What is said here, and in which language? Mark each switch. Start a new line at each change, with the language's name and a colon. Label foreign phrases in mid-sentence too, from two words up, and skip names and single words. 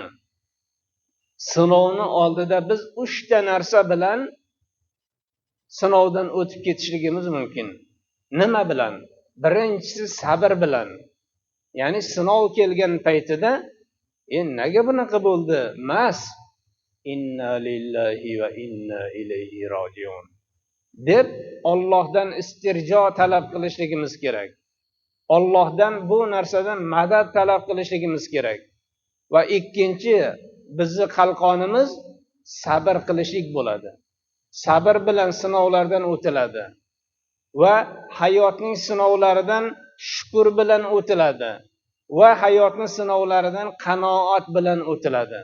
Uzbek: Sinovni oldida biz 3 ta narsa bilan sinovdan o'tib ketishligimiz mumkin. Nima bilan? Birinchisi sabr bilan. Ya'ni sinov kelgan paytida nega bunaqa bo'ldi? Mas
Arabic: إنا لله وإنا إليه راجعون
Uzbek: deb Allohdan istirjo talab qilishligimiz kerak. Allohdan bu narsadan madad talab qilishligimiz kerak. Va ikkinchi bizni qalqonimiz sabr qilishlik bo'ladi. Sabr bilan sinovlardan o'tiladi va hayotning sinovlaridan shukr bilan o'tiladi va hayotning sinovlaridan qanoat bilan o'tiladi.